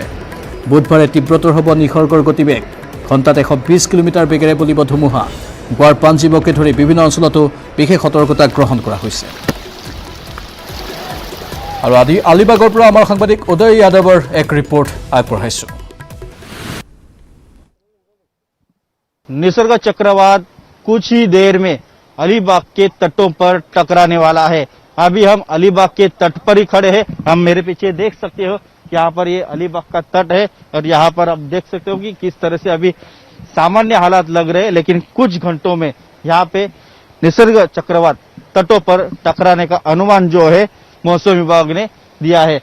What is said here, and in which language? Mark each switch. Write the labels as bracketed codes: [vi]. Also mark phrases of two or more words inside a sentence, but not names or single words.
[as] বুধবাৰে তীব্ৰতৰ হ'ব নিসৰ্গৰ গতিবেগ। ঘণ্টাত 120 কিলোমিটাৰ বেগেৰে বলিব ধুমুহা। গোৱাৰ পাঞ্জিমকে ধৰি বিভিন্ন অঞ্চলতো বিশেষ সতৰ্কতা গ্ৰহণ কৰা হৈছে। আৰু আজি আলিবাগৰ পৰা আমাৰ সাংবাদিক উদয় যাদৱৰ এক ৰিপৰ্ট আগবঢ়াইছোঁ। [hi] निसर्ग चक्रवात कुछ ही देर में अलीबाग के तटों पर टकराने वाला है। अभी हम अलीबाग के तट पर ही खड़े हैं। हम मेरे पीछे देख सकते हो, यहाँ पर ये अलीबाग का तट है और यहाँ पर आप देख सकते हो कि किस तरह से अभी सामान्य हालात लग रहे हैं, लेकिन कुछ घंटों में यहाँ पे निसर्ग चक्रवात तटों पर टकराने का अनुमान जो है मौसम विभाग ने दिया है।